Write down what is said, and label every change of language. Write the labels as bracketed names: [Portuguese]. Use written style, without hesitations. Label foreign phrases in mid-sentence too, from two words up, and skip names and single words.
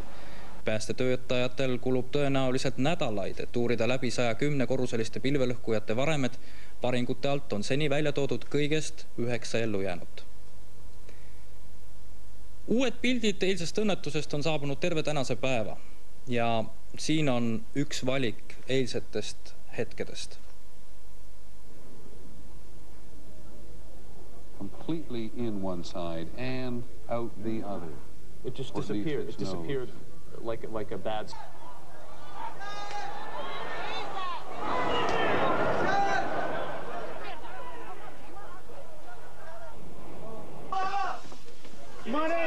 [Estonian] Päästetöötajatel kulub tõenäoliselt nädalaid, et uurida läbi 110 korruseliste pilvelõhkujate varemed. Paringute alt on seni välja toodud kõigest 9 ellujäänut. Uued pildid eilsest õnnetusest on saabunud terve tänase päeva ja siin on üks valik eilsetest hetkedest. [English] Completely in one side and out the other. It just disappeared. It disappeared like a bad... Come on in!